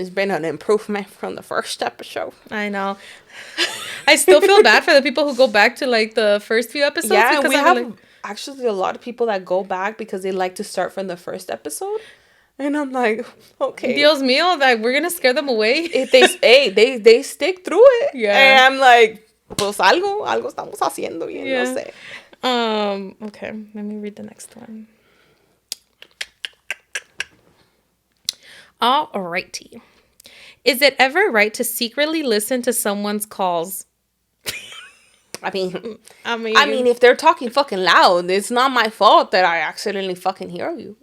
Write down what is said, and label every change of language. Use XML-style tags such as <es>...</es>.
<en>It's been an improvement from the first episode. I know. I still feel bad for the people who go back to like the first few episodes. Yeah, because we have actually a lot of people that go back because they like to start from the first episode. And I'm like, okay.</en> <es>Dios mío,</es> <en>like we're gonna scare them away. They stick through it. Yeah. And I'm like,</en> <es>pues algo estamos haciendo bien, no sé.</es> <en>Okay, let me read the next one. Alrighty. Is it ever right to secretly listen to someone's calls? I mean, if they're talking fucking loud, it's not my fault that I accidentally fucking hear you.</en>